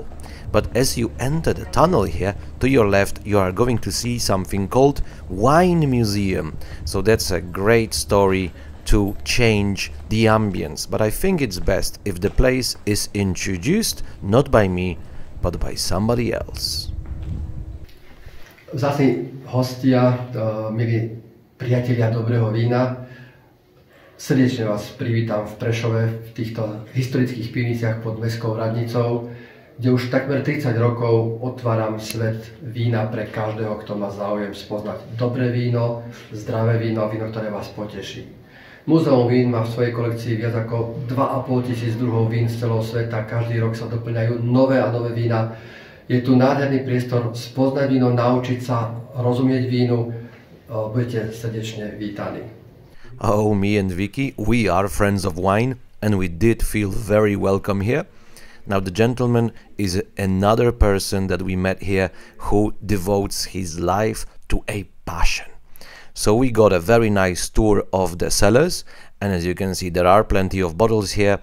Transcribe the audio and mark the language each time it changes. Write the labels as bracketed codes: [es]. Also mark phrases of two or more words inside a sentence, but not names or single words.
[en] But as you enter the tunnel here, to your left, you are going to see something called Wine Museum. So that's a great story to change the ambience. But I think it's best if the place is introduced not by me, but by somebody else. [sk] Vzácni hostia, milí priatelia dobrého vína, srdečne vás privítam v Prešove, v týchto historických pivniciach pod Mestskou radnicou, kde už takmer 30 rokov otváram svet vína pre každého, kto má záujem spoznať dobré víno, zdravé víno a víno, ktoré vás poteší. Múzeum vín má v svojej kolekcii viac ako 2500 druhov vín z celého sveta, každý rok sa doplňajú nové a nové vína. Je tu nádherný priestor spoznať víno, naučiť sa rozumieť vínu, budete srdečne vítaní. [en] Oh, me and Vicky, we are friends of wine and we did feel very welcome here. Now the gentleman is another person that we met here who devotes his life to a passion. So we got a very nice tour of the cellars, and as you can see there are plenty of bottles here.